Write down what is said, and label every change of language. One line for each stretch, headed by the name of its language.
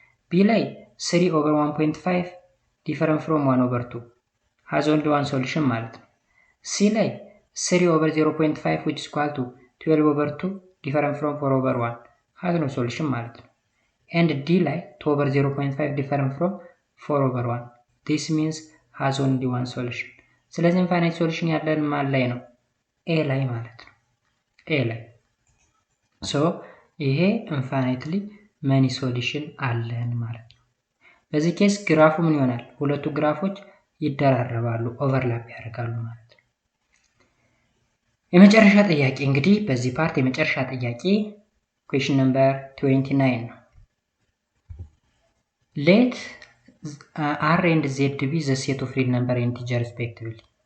English: b ላይ 3 over 1.5 different from 1 over 2 has only one solution
Amharic: ማለት ነው
English: c ላይ 3 over 0.5 which is equal to 12 over 2 different from 4 over 1 has no solution ማለት ነው and d ላይ 2 over 0.5 different from 4 over 1 this means has only one solution.
Amharic: ስለዚህ infinite solution ያለን ማን ላይ ነው? a ላይ ማለት ነው። a ላይ. so ይሄ infinitely many solution አለን ማለት ነው። በዚህ ኬስ ግራፉ ምን ይሆናል? ሁለቱ ግራፎች ይደራረባሉ፣ ኦቨርላፕ ያደርጋሉ ማለት ነው። የመጨረሻ ጥያቄ እንግዲህ በዚህ ፓርት የመጨረሻ ጥያቄ
English: question number 29
Amharic: ነው።
English: let R and Z be the set of real number and integer respectively.